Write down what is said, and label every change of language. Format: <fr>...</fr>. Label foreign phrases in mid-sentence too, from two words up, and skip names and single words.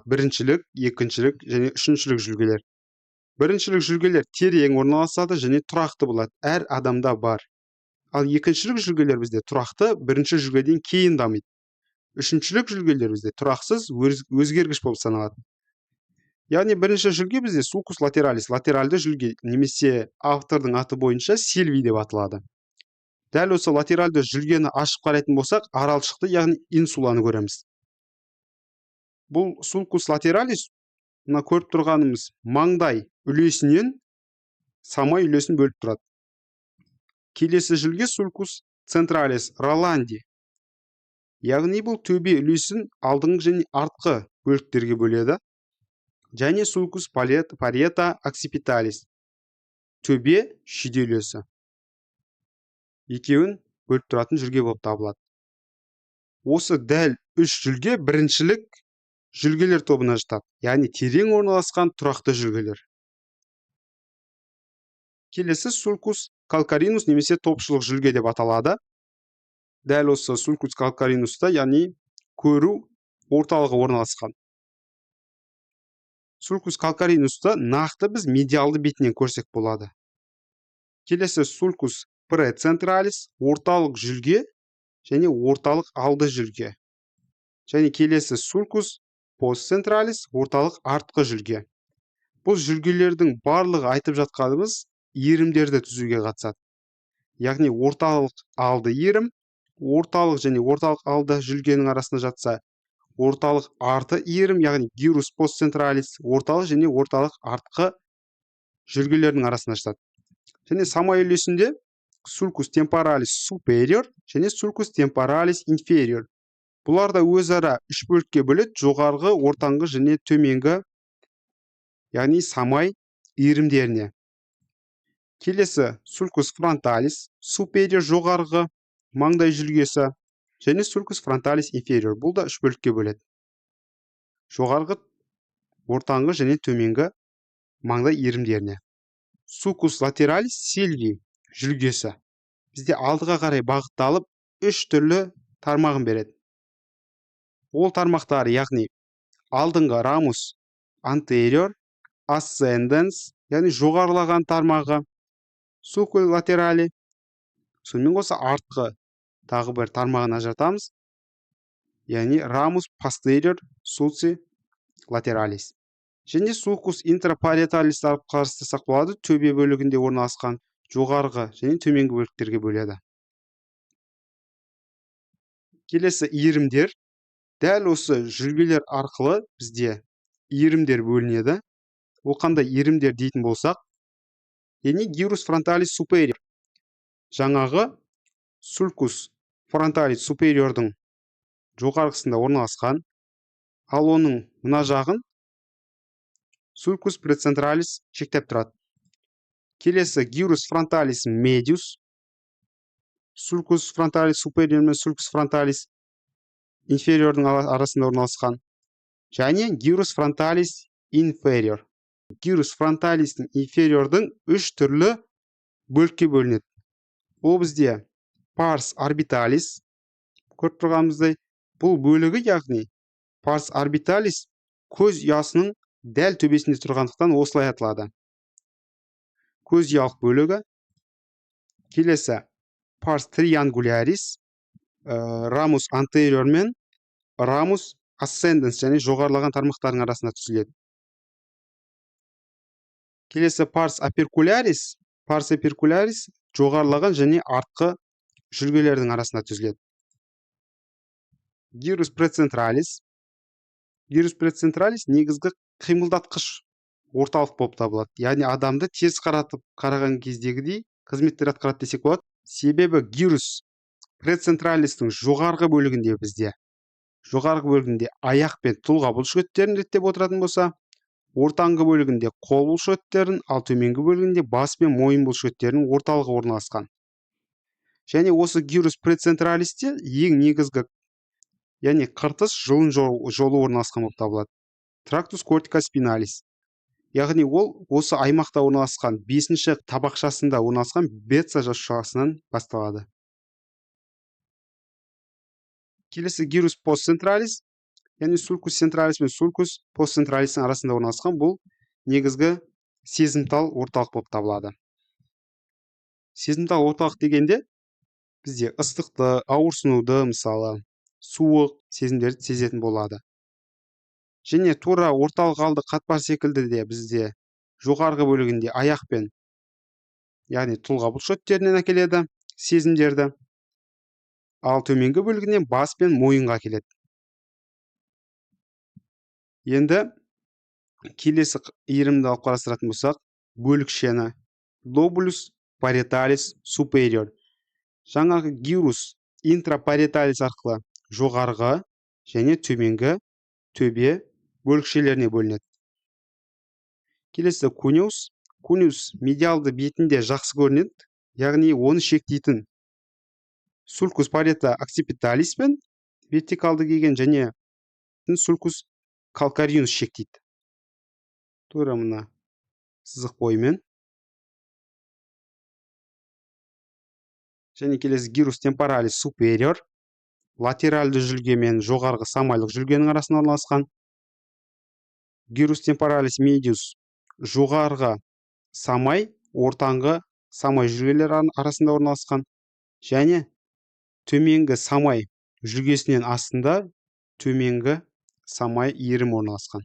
<kk>Біріншілік, екіншілік және үшіншілік жүлгелер. Біріншілік жүлгелер терең орналасады және тұрақты болады. Әр адамда бар. Ал екіншілік жүлгелер бізде тұрақты, бірінші жүлгеден кейін дамиды. Үшіншілік жүлгелер бізде тұрақсыз, өзгергіш болып саналады. Яғни бірінші жүлге бізде</kk> <la>sulcus lateralis,</la> <kk>латеральды жүлге, немесе автордың аты бойынша сильви деп аталады. Дәл осы латеральды жүлгені ашып қарайтын болсақ, аралшықты, яғни инсуланы көреміз. Бұл</kk> <la>sulcus lateralis,</la> <kk>мына көріп тұрғанымыз маңдай үлесінен самай үлесін бөліп тұрады. Келесі жүлге</kk> <la>sulcus centralis rolandi.</la> <kk>Яғни бұл төбе үлесін алдыңғы және артқы бөліктерге бөледі. Және</kk> <la>sulcus parieto occipitalis.</la> <kk>Төбе шүйде үлесі. Екеуін бөліп тұратын жүлге болып табылады. Осы дәл үш жүлге біріншілік жүлгелер тобына жатады. Яғни терең орналасқан тұрақты жүлгелер. Келесі</kk> <la>sulcus calcarinus</la> <kk>немесе топшылық жүлге деп аталады. Дәл осы</kk> <la>sulcus calcarinusta,</la> <kk>яғни көру орталығы орналасқан.</kk> <la>Sulcus calcarinusta</la> <kk>нақты біз медиалды бетінен көрсек болады. Келесі</kk> <la>sulcus precentralis,</la> <kk>орталық жүлге және орталық алды жүлге. Және келесі</kk> <la>sulcus postcentralis,</la> <kk>орталық артқы жүлге. Бұл жүлгелердің барлығы айтып жатқанымыз иірімдерді түзуге қатысады. Яғни орталық алды иірім, орталық және орталық алды жүлгенің арасында жатса, орталық арты иірім, яғни</kk> <la>gyrus postcentralis,</la> <kk>орталық және орталық артқы жүлгелердің арасында жатады. Және самай үлесінде</kk> <la>sulcus temporalis superior</la> <kk>және</kk> <la>sulcus temporalis inferior.</la> <kk>Бұлар да өзара үш бөлікке бөледі: жоғарғы, ортаңғы және төменгі, яғни самай иірімдеріне. Келесі</kk> <la>sulcus frontalis superior,</la> <kk>жоғарғы маңдай жүлгесі, және</kk> <la>sulcus frontalis inferior.</la> <kk>Бұл да үш бөлікке бөледі: жоғарғы, ортаңғы және төменгі маңдай иірімдеріне.</kk> <la>Sulcus lateralis silvi</la> <kk>жүлгесі бізде алдыға қарай бағытталып үш түрлі тармағын береді. Ол тармақтары, яғни алдыңғы</kk> <la>ramus anterior, ascendens,</la> <kk>яғни жоғарылаған тармағы,</kk> <la>sulcus laterali,</la> <kk>сонымен қоса артқы тағы бір тармағын ажыратамыз, яғни</kk> <la>ramus posterior sulci lateralis.</la> <kk>және</kk> <la>sulcus intraparietalис</la> <kk>алып қарастырсақ болады, төбе бөлігінде орналасқан жоғарғы және төменгі бөліктерге бөледі. Келесі иірімдер. Дәл осы жүлгелер арқылы бізде иірімдер бөлінеді. Ол қандай иірімдер дейтін болсақ, яғни</kk> <la>gyrus frontalis superior.</la> <kk>Жаңағы</kk> <la>sulcus frontalis superiorдың</la> <kk>жоғарғысында орналасқан, ал оның мына жағын</kk> <la>sulcus precentralis</la> <kk>шектеп тұрады. Келесі</kk> <la>gyrus frontalis medius, sulcus frontalis superior</la> <kk>мен</kk> <la>sulcus frontalis inferiorдың</la> <kk>арасында орналасқан, және</kk> <la>gyrus frontalis inferior. Gyrus frontalis'тің inferiorдың</la> <kk>3 түрлі бөлікке бөлінеді. Ол бізде</kk> <la>pars orbitalis,</la> <kk>көріп тұрғанымыздай, бұл бөлігі, яғни</kk> <la>pars orbitalis</la> <kk>көз ұясының дәл төбесінде тұрғандықтан осылай аталады. Көз ұялық бөлігі. Келесі</kk> <la>pars triangularis, ramus anterior</la> <kk>мен</kk> <la>ramus ascendens,</la> <kk>және жоғарылаған тармақтардың арасында түзіледі. Келесі</kk> <la>pars apercularis,</la> <kk>жоғарылаған және артқы жүлгелердің арасында түзіледі.</kk> <la>Gyrus precentralis</la> <kk>негізгі қимылдатқыш орталық болып табылады. Яғни адамды теріс қаратып қараған кездегідей қызметтер атқарады десек болады. Себебі</kk> <la>gyrus precentralis'тің</la> <kk>жоғарғы бөлігінде аяқ пен тұлға бұлшықеттерін реттеп отыратын болса, ортаңғы бөлігінде қол бұлшықеттерін, ал төменгі бөлігінде бас пен мойын бұлшықеттерінің орталығы орналасқан. Және осы</kk> <la>gyrus precentralis'те</la> <kk>ең негізгі, яғни қыртыс жұлын жолы орналасқан болып табылады.</kk> <la>Tractus corticospinalis.</la> <kk>Яғни ол осы аймақта орналасқан 5-ші табақшасында орналасқан бетса жасушасынан басталады. Келесі</kk> <la>gyrus postcentralis,</la> <kk>яғни</kk> <la>sulcus centralis</la> <kk>мен</kk> <la>sulcus postcentralis'тің</la> <kk>арасында орналасқан, бұл негізгі сезімтал орталық болып табылады. Сезімтал орталық дегенде бізде ыстықты, ауырсынуды, мысалы, суық сезімдерді сезетін болады. Және тура орталық алды қатпар секілді де бізде жоғарғы бөлігінде аяқ пен, яғни тұлға бұлшықеттерінен әкеледі сезімдерді, ал төменгі бөлігінен бас пен мойынға келеді. Енді келесі иірімді алып қарастыратын болсақ, бөлікшені</kk> <la>lobulus parietalis superior.</la> <kk>Жаңағы</kk> <la>gyrus intraparietalis</la> <kk>арқылы жоғарғы және төменгі төбе бөлікшелеріне бөлінеді. Келесі cuneus медиалды бетінде жақсы көрінеді, яғни оны шектейтін</kk> <la>sulcus parieta occipitalis</la> <kk>пен вертикалды келген және</kk> <la>sulcus calcareus</la> <kk>шектейді. Тура мына сызық бойымен. Және келесі</kk> <la>gyrus temporalis superior,</la> <kk>латеральды жүлге мен жоғарғы самайлық жүлгенің арасында орналасқан.</kk> <la>Gyrus temporalis medius,</la> <kk>жоғарғы самай, ортаңғы самай жүлгелер арасында орналасқан. Және төменгі самай жүлгесінен астында төменгі самай иірім орналасқан.</kk>